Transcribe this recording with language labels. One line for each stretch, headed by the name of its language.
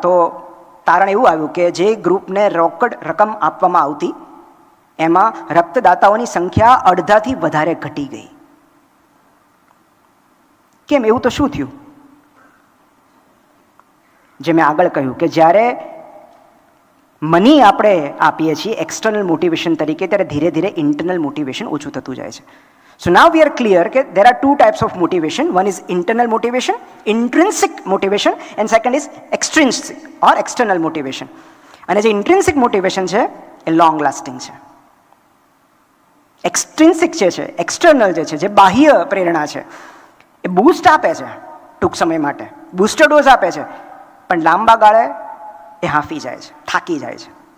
Gujarati: તો તારણ એવું આવ્યું કે જે ગ્રુપને રોકડ રકમ આપવામાં આવતી એમાં રક્તદાતાઓની સંખ્યા અડધાથી વધારે ઘટી ગઈ. કેમ? એવું તો શું થયું? જે મેં આગળ કહ્યું કે જ્યારે મની આપણે આપીએ છીએ એક્સટર્નલ મોટિવેશન તરીકે, ત્યારે ધીરે ધીરે ઇન્ટરનલ મોટિવેશન ઓછું થતું જાય છે.
English: So now we are clear that there are 2 types of motivation. One is internal motivation, intrinsic motivation, and second is extrinsic or external motivation.
Gujarati: અને જે intrinsic motivation છે એ
English: long lasting
Gujarati: છે. Extrinsic જે છે, external જે છે, જે બાહ્ય પ્રેરણા છે, એ બૂસ્ટ આપે છે ટૂંક સમય માટે, બૂસ્ટર ડોઝ આપે છે, પણ લાંબા ગાળે એ હાંફી જાય છે, થાકી જાય છે.